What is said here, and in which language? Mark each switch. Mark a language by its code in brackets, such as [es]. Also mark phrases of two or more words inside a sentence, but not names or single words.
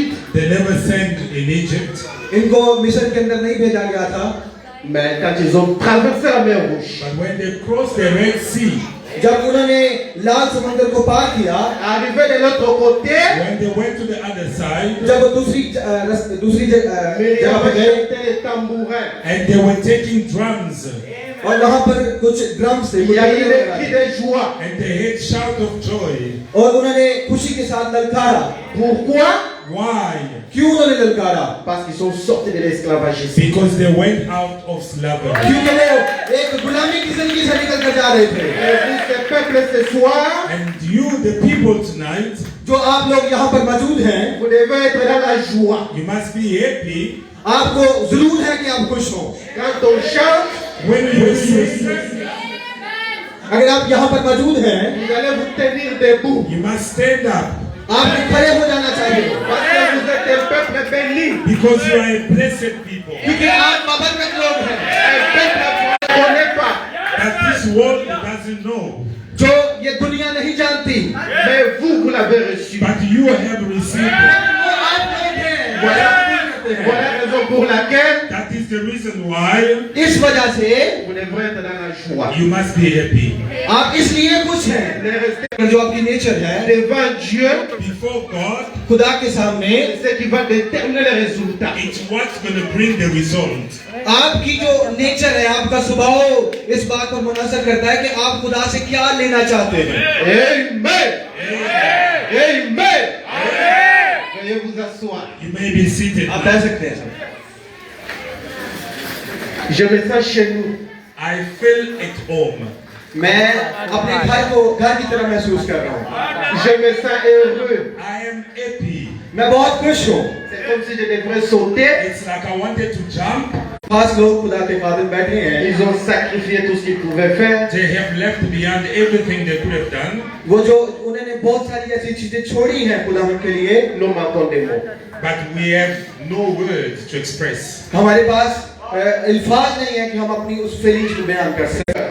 [en] They never sent in Egypt. [ur] اِن کو مصر کے اندر نہیں بھیجا گیا تھا. [fr] Mais quand ils ont traversé la mer Rouge, [en] But when they crossed the Red Sea, [ur] جب انہوں نے لال سمندر کو پار کیا, [fr] arrivé de l'autre côté, [en] when they went to the other side, [ur] جب وہ دوسری جگہ پے گئے [fr] les tambourins. [en] and they were taking drums, [ur] اور وہاں پر کچھ ڈرمز تھے, [fr] Il y a eu des cris de joie. [en] and they had shout of joy. [ur] اور انہوں نے خوشی کے ساتھ للکارا. [fr] Pourquoi? [en] Why? [ur] کیوں انہوں نے للکارا? [fr] Parce qu'ils sont sortis de l'esclavage. [en] Because they went out of slavery. [ur] کیونکہ وہ ایک غلامی کی زندگی سے نکل کر جا رہے تھے. [fr] Et vous, ce peuple, ce soir, [en] And you, the people tonight, [ur] جو آپ لوگ یہاں پر موجود ہیں, [fr] vous devez être dans la joie. [en] you must be happy [ur] آپ کو ضرور ہے کہ آپ خوش ہو. [fr] Quand on chante, [en] when you sing. [ur] اگر آپ یہاں پر موجود ہیں, [fr] vous allez vous tenir debout. [en] You must stand up [ur] آپ کو کھڑے ہو جانا چاہیے. [fr] Parce que vous êtes un peuple béni. [en] because you are a blessed people. [ur] کیونکہ آپ برکت لوگ ہیں. [fr] Un peuple qu'on ne connaît pas. [en] That this world doesn't know. [ur] جو یہ دنیا نہیں جانتی. [fr] Mais vous, vous l'avez reçu. [en] But you have received it. [ur] وہ آپ لوگ ہیں. [fr] Voilà la raison pour laquelle [en] That is the reason why [ur] اس وجہ سے [fr] vous devrez être dans la joie. [en] you must be happy. [ur] آپ اس لیے خوش ہیں. [fr] Ne restez [ur] جو آپ کی نیچر ہے, [fr] devant Dieu, [en] Before God, [ur] خدا کے سامنے [fr] c'est ce qui va déterminer les résultats. [en] it's what's going to bring the result. [ur] آپ کی جو نیچر ہے، آپ کا سوبھاؤ اس بات پر منحصر کرتا ہے کہ آپ خدا سے کیا لینا چاہتے ہیں. [fr] Amen. Amen. Veuillez vous asseoir. [en] You may be seated. [ur] آپ کہہ سکتے ہیں سر. [fr] Je me sens chez nous. [en] I feel at home. [ur] میں اپنے گھر کو گھر کی طرح محسوس کر رہا ہوں. [fr] Je me sens heureux. [en] I am happy. [ur] میں بہت خوش ہوں. [fr] C'est comme si je devrais sauter. [en] It's like I wanted to jump. [ur] پانچ لوگ خدا کے خاطر بیٹھے ہیں. [fr] Ils ont sacrifié tout ce qu'ils pouvaient faire. [en] They have left beyond everything they could have done. [ur] وہ جو انہوں نے بہت ساری ایسی چیزیں چھوڑی ہیں خدا کے لیے. [fr] Nous manquons des mots. [en] But we have no words to express. [ur] ہمارے پاس الفاظ نہیں ہے کہ ہم اپنی اس فیلنگز کو بیان کر سکیں.